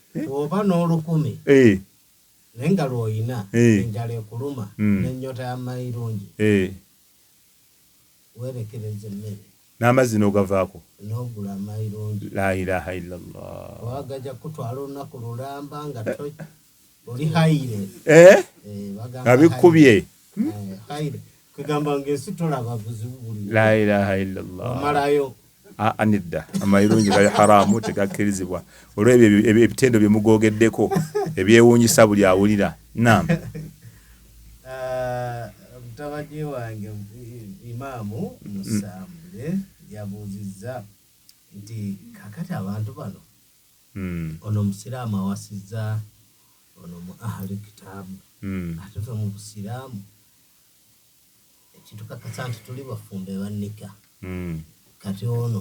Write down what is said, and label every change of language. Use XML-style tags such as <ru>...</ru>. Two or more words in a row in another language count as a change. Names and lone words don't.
<lg>oba n'olukumi naye nga lw'oyina enjala ekuluma n'ennyota y'amayirungi weerekereza emmere n'amazzi n'ogavaako n'ogula amayirungi</lg> <ar>لا إله إلا الله</ar> <lg>wagajja kutwala olunaku lulamba nga oli hayire nga bikkubye hayire kugamba ng'ensi tolaba buzibu buli</lg> <ar>لا إله إلا الله</ar> <lg>omalayo anidda amayirungi gali haramu tegakkirizibwa olw'ebyo ebitendo bye mugoogeddeko ebyewuunyisa buli awulira naam mutabani wange imaamu Musambule yabuuzizza nti kakati abantu bano ono musiraamu awasizza ono mu</lg> <ar>أهل الكتاب</ar> <lg>ate fe mu busiraamu kitukakasa nti tuli bafumbe bannika kati ono</lg>